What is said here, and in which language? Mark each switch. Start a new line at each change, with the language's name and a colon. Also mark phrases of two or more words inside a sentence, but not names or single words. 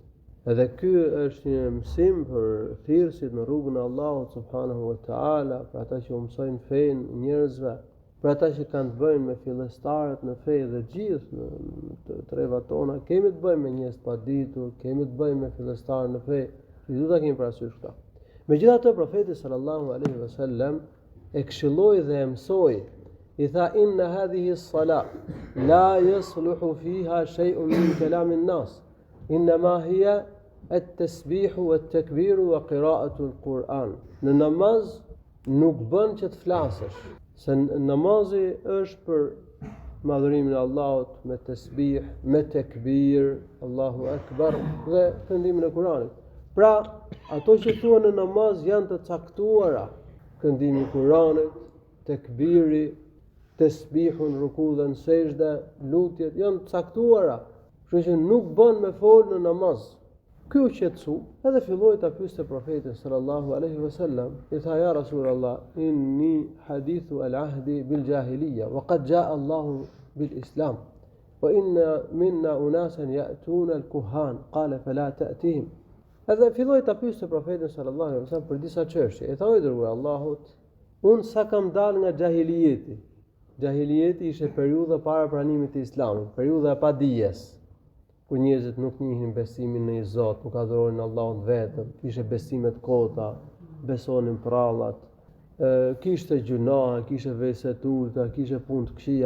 Albanian: Edhe ky është një mësim për thirrësit në rrugën e Allahut
Arabic: سبحانه وتعالى,
Albanian: për ata që u mësojnë fenë njerëzve, për ata që kanë të bëjnë me fillestarët në fe dhe gjithë në trevat tona, kemi të bëjmë me njerëz të paditur, kemi të bëjmë me fillestarë në fe, duhet ta kemi parasysh këtë. Megjithatë profeti
Arabic: صلى الله عليه وسلم
Albanian: e këshilloi dhe e mësoi. I tha
Arabic: إن هذه الصلاة لا يصلح فيها شيء من كلام الناس. إنما هي التسبيح والتكبير وقراءة القرآن.
Albanian: Në namaz nuk bën që të flasësh, se namazi është për madhurimin e Allahut me tasbih, me takbir,
Arabic: الله أكبر
Albanian: dhe këndimin e Kuranit. Pra, ato që thuan në namaz janë të caktuara. Këndimi i Kuranit, takbiri, tasbihun, ruku dhe në sejdë, lutjet janë të caktuara. Kështu që nuk bën me fol në namaz. Ky u qetësu, edhe filloi ta pyeste profetin
Arabic: صلى الله عليه وسلم.
Albanian: I tha
Arabic: يا رسول الله إني حديث العهد بالجاهلية وقد جاء الله بالإسلام. وإن منا أناسا يأتون الكهان. قال فلا تأتهم.
Albanian: Edhe filloi ta pyeste profetin
Arabic: صلى الله عليه وسلم
Albanian: për disa çështje. I tha o dërguar Allahut, unë sa kam dalë nga jahilieti. Jahilieti ishte periudha para pranimit të Islamit, periudha e padijes, kur njerëzit nuk njihin besimin në një Zot, nuk adhuronin Allahun vetëm, kishte besime të kota, besonin prallat, kishte gjuna, kishte vese të ulta, kishte punë të këqija.